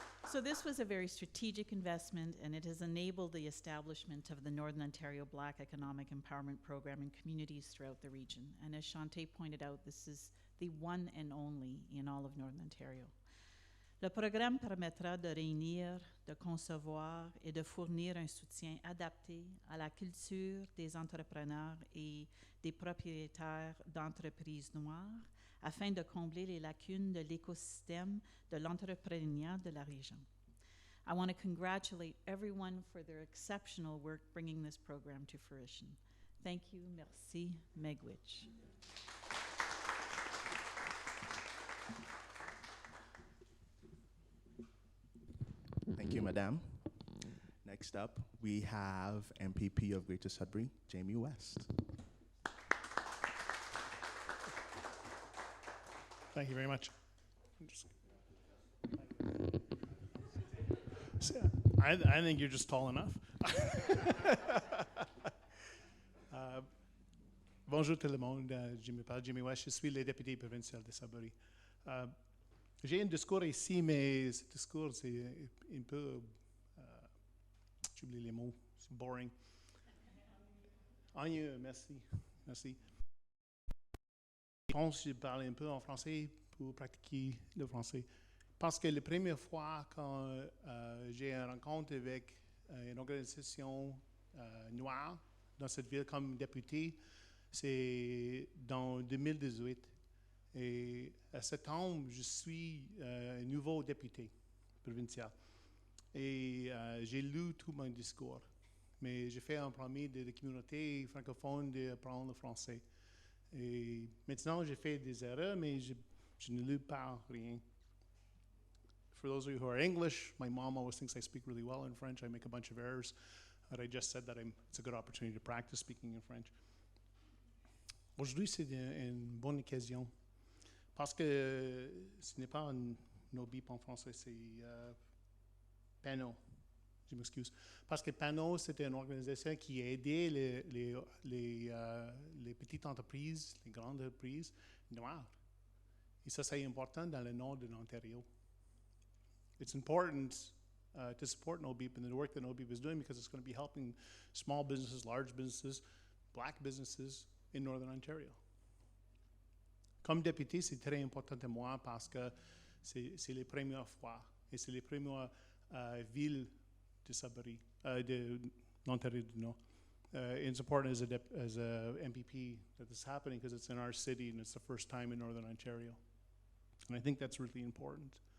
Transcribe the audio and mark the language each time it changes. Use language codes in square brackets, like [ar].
[en] So this was a very strategic investment, and it has enabled the establishment of the Northern Ontario Black Economic Empowerment Program in communities throughout the region. And as Chantae pointed out, this is the one and only in all of Northern Ontario. [fr] Le programme permettra de réunir, de concevoir et de fournir un soutien adapté à la culture des entrepreneurs et des propriétaires d'entreprises noires afin de combler les lacunes de l'écosystème de l'entrepreneuriat de la région. [en] I want to congratulate everyone for their exceptional work bringing this program to fruition. Thank you, merci, miigwech. Thank you, Madame. Next up, we have MPP of Greater Sudbury, Jamie West. Thank you very much. I think you're just tall enough. [fr] Bonjour tout le monde, je m'appelle Jimmy West, je suis le député provincial de Sudbury. J'ai un discours ici, mais ce discours, c'est un peu, j'oublie les mots, c'est boring. Merci, merci. Je pense que je parle un peu en français pour pratiquer le français. Parce que la première fois quand j'ai une rencontre avec une organisation noire dans cette ville comme député, c'est dans 2018. Et à septembre, je suis nouveau député provincial. Et j'ai lu tout mon discours. Mais j'ai fait un premier de la communauté francophone d'apprendre le français. Et maintenant, j'ai fait des erreurs, mais je ne lis pas rien. [en] For those of you who are English, my mom always thinks I speak really well in French. I make a bunch of errors. But I just said that it's a good opportunity to practice speaking in French. [fr] Aujourd'hui, c'est une bonne occasion. Parce que ce n'est pas un NOBEEP en français, c'est PANO. Je m'excuse. Parce que PANO, c'était une organisation qui a aidé les petites entreprises, les grandes entreprises noires. Et ça, c'est important dans le nord de l'Ontario. [en] It's important to support NOBEEP and the work that NOBEEP is doing because it's going to be helping small businesses, large businesses, black businesses in Northern Ontario. [fr] Comme député, c'est très important pour moi parce que c'est les premières fois et c'est les premières villes de Sudbury, de l'Ontario du Nord. [en] It's important as a MPP that this is happening because it's in our city and it's the first time in Northern Ontario. And I think that's really important.